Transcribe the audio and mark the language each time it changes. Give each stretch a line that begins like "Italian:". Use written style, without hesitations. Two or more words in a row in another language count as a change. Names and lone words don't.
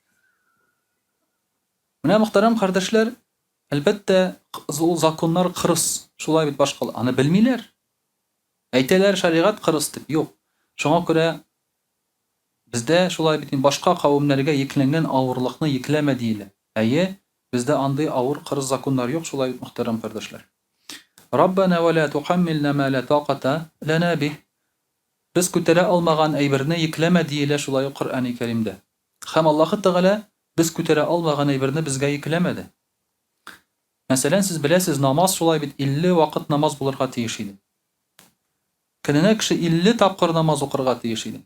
Tatar: Менә мөхтәрәм кардәшләр, әлбәттә ул законнар кырыс. Шулай бит башка. Аны белмиләр. Әйтәләр шаригать кырыс дип. Юк. Шуңа күрә бездә шулай бит башка кавемнәргә йөкләнгән авырлыкны йөкләмә диелә. Әйе, бездә андый авыр кырыс законнар юк, шулай мөхтәрәм кардәшләр.
Arabic: ربنا ولا تحملنا ما لا طاقة لنا به.
Tatar: Без күтәрә алмаган әйберне йөкләмә диелә шулай ук Коръәни Кәримдә. Һәм Аллаһ Тәгалә без күтәрә алмаган әйберне безгә йөкләмәде. Мәсәлән, сез беләсез, намаз шулай бит 50 вакыт намаз булырга тиеш иде. Көненә кеше 50 тапкыр намаз укырга тиеш иде.